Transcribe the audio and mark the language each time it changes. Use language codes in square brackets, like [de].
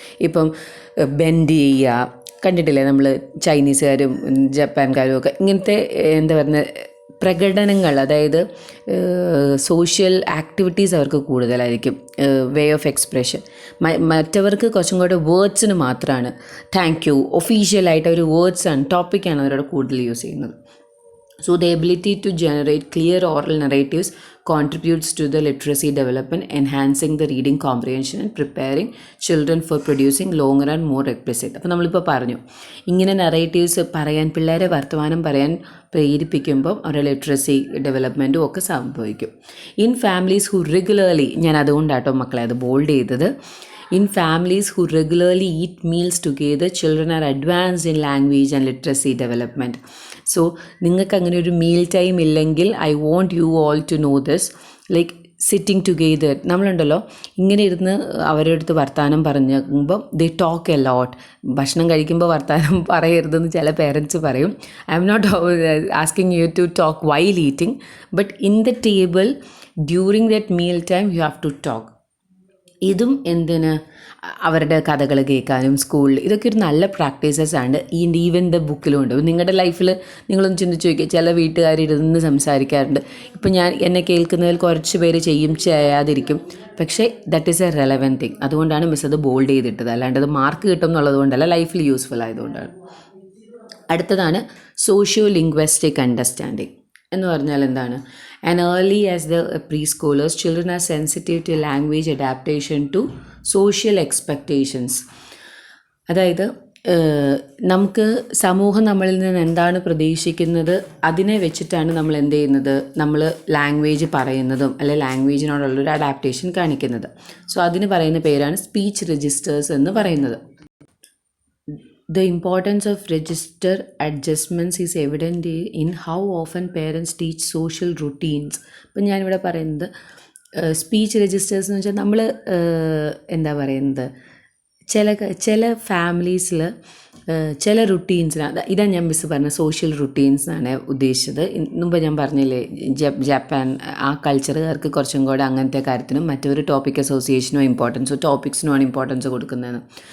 [ml] ഇപ്പം ബെൻഡ് ചെയ്യുക കണ്ടിട്ടില്ലേ നമ്മൾ, ചൈനീസുകാരും ജപ്പാൻകാരും ഒക്കെ ഇങ്ങനത്തെ എന്താ പറയുക പ്രകടനങ്ങൾ, അതായത് സോഷ്യൽ ആക്ടിവിറ്റീസ് അവർക്ക് കൂടുതലായിരിക്കും. [en] Way of expression. [ml] മറ്റവർക്ക് കുറച്ചും കൂടെ വേർഡ്സിന് മാത്രമാണ്. താങ്ക് യു ഒഫീഷ്യലായിട്ട് അവർ വേർഡ്സാണ്, ടോപ്പിക്കാണ് അവരോട് കൂടുതൽ യൂസ് ചെയ്യുന്നത്. [en] So the ability to generate clear oral narratives contributes to the literacy development, enhancing the reading comprehension and preparing children for producing longer and more explicit. [ml] അപ്പോൾ നമ്മളിപ്പോൾ പറഞ്ഞു ഇങ്ങനെ നറേറ്റീവ്സ് പറയാൻ, പിള്ളേരെ വർത്തമാനം പറയാൻ പ്രേരിപ്പിക്കുമ്പം അവരുടെ ലിറ്ററസി ഡെവലപ്മെൻറ്റും ഒക്കെ സംഭവിക്കും. [en] in families who regularly, [ml] ഞാൻ അതുകൊണ്ടാട്ടോ മക്കളെ അത് ബോൾഡ് ചെയ്തത്. [en] In families who regularly eat meals together, children are advanced in language and literacy development. So [ml] നിങ്ങൾക്ക് അങ്ങനെ ഒരു മീൽ ടൈം ഇല്ലെങ്കിൽ, [en] I want you all to know this, like sitting together. [ml] നമ്മളുണ്ടല്ലോ ഇങ്ങനെ ഇരുന്ന് അവരുടെ അടുത്ത് വർത്തമാനം പറയുമ്പോൾ [en] They talk a lot. [ml] ഭക്ഷണം കഴിക്കുമ്പോൾ വർത്തമാനം പറയരുതെന്ന് ചില പേരൻസ് പറയും. [en] I am not asking you to talk while eating, but in the table during that meal time you have to talk. [ml] ഇതും എന്തിന്, അവരുടെ കഥകൾ കേൾക്കാനും സ്കൂളിൽ, ഇതൊക്കെ ഒരു നല്ല പ്രാക്ടീസസ് ആണ്. ഈവൻ ദ ബുക്കിലും ഉണ്ട്. നിങ്ങളുടെ ലൈഫിൽ നിങ്ങളൊന്ന് ചിന്തിച്ച് നോക്കിയാൽ ചില വീട്ടുകാരിരുന്ന് സംസാരിക്കാറുണ്ട്. ഇപ്പം എന്നെ കേൾക്കുന്നതിൽ കുറച്ച് പേര് ചെയ്യാതിരിക്കും, പക്ഷേ [en] That is a relevant thing. [ml] അതുകൊണ്ടാണ് മിസ് അത് ബോൾഡ് ചെയ്തിട്ടത്, അല്ലാണ്ട് അത് മാർക്ക് കിട്ടും എന്നുള്ളത് കൊണ്ടല്ല, ലൈഫിൽ യൂസ്ഫുൾ ആയതുകൊണ്ടാണ്. അടുത്തതാണ് സോഷ്യോ ലിംഗ്വിസ്റ്റിക് അണ്ടർസ്റ്റാൻഡിങ് എന്ന് പറഞ്ഞാൽ എന്താണ്? [en] And early as the preschoolers, children are sensitive to language adaptation to social expectations. [ml] അതായത് നമുക്ക് സമൂഹം നമ്മളിൽ നിന്ന് എന്താണ് പ്രതീക്ഷിക്കുന്നത് അതിനെ വെച്ചിട്ടാണ് നമ്മൾ എന്ത് ചെയ്യുന്നത്, നമ്മൾ ലാംഗ്വേജ് പറയുന്നതും അല്ലെ ലാംഗ്വേജിനോടുള്ളൊരു അഡാപ്റ്റേഷൻ കാണിക്കുന്നത്. സോ അതിന് പറയുന്ന പേരാണ് സ്പീച്ച് രജിസ്റ്റേഴ്സ് എന്ന് പറയുന്നത്. [en] The importance of register adjustments is evident in how often parents teach social routines. [ml] ഇപ്പം ഞാനിവിടെ പറയുന്നത് സ്പീച്ച് രജിസ്റ്റേഴ്സ് എന്ന് വെച്ചാൽ നമ്മൾ എന്താ പറയുന്നത്, ചില ഫാമിലീസിൽ ചില റുട്ടീൻസിനാണ്, ഇതാണ് ഞാൻ മിസ് പറഞ്ഞ സോഷ്യൽ റുട്ടീൻസാണ് ഉദ്ദേശിച്ചത്. മുമ്പ് ഞാൻ പറഞ്ഞില്ലേ ജപ്പാൻ ആ കൾച്ചറുകാർക്ക് കുറച്ചും കൂടെ അങ്ങനത്തെ കാര്യത്തിനും മറ്റൊരു ടോപ്പിക് അസോസിയേഷനോ ടോപ്പിക്സിനുമാണ് ഇമ്പോർട്ടൻസ് കൊടുക്കുന്നതെന്ന്.